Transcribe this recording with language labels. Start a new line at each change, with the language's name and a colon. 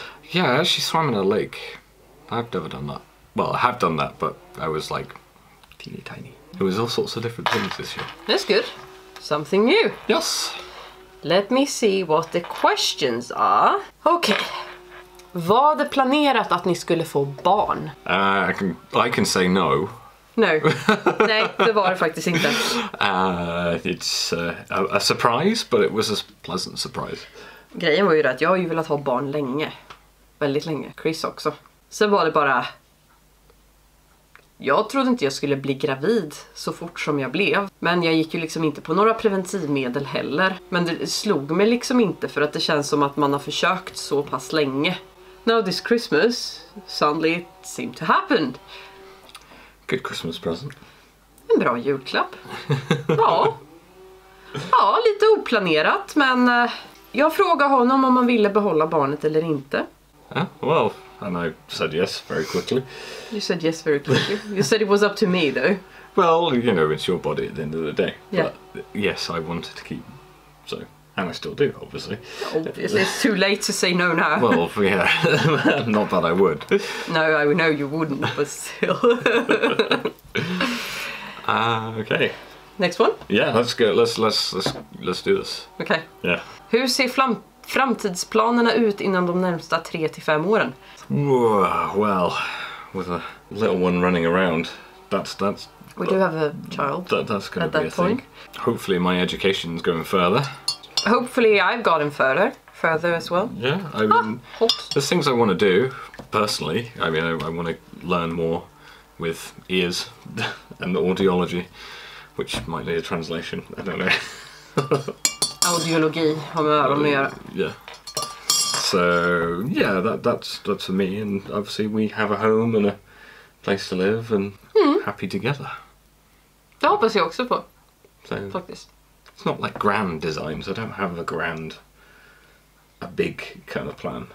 English: Yeah, I actually swam in a lake. I've never done that. Well, I have done that, but I was like teeny tiny. It was all sorts of different things this year. That's good. Something new. Yes. Let me see what the questions are. Okay.
Swedish: Var det planerat att ni skulle få barn?
English: I can say no. No.
Swedish: Nej, det var det faktiskt inte.
English: It's a surprise, but it was a pleasant surprise.
Swedish: Grejen var ju det att jag har ju velat ha barn länge. Väldigt länge. Chris också. Sen var det bara... Jag trodde inte jag skulle bli gravid så fort som jag blev. Men jag gick ju liksom inte på några preventivmedel heller. Men det slog mig liksom inte för att det känns som att man har försökt så pass länge.
English: Now this Christmas, suddenly it seemed to happen. Good Christmas present.
Swedish: En bra julklapp. Ja, lite oplanerat, men jag frågade honom om han ville behålla barnet eller inte.
English: Yeah, well, and I said yes very quickly. You said yes very quickly. You said it was up to me though. Well, you know, it's your body at the end of the day. Yeah. But yes, I wanted to keep. So, and I still do, obviously. Obviously, it's too late to say no now. Well, yeah. Not that I would. No, I know you wouldn't, but still. Okay. Next one? Yeah, let's go. Let's do this. Okay. Yeah.
Swedish: Hur ser framtidsplanerna ut innan de närmsta 3 till 5 åren?
English: Well, with a little one running around, that's. We do have a child. That's going at to be that a point. thing. Hopefully, my education's going further. Hopefully, I've gotten further as well. Yeah, I mean, Hot. there's things I want to do personally. I mean, I want to learn more with ears and audiology, which might need a translation. I don't know.
Swedish: Audiologi har med öron att göra.
English: Yeah. So yeah, that's for me. And obviously, we have a home and a place to live and happy together.
Swedish: Det hoppas jag också på,
English: So
Swedish: faktiskt.
English: it's not like grand designs. I don't have a big kind of plan.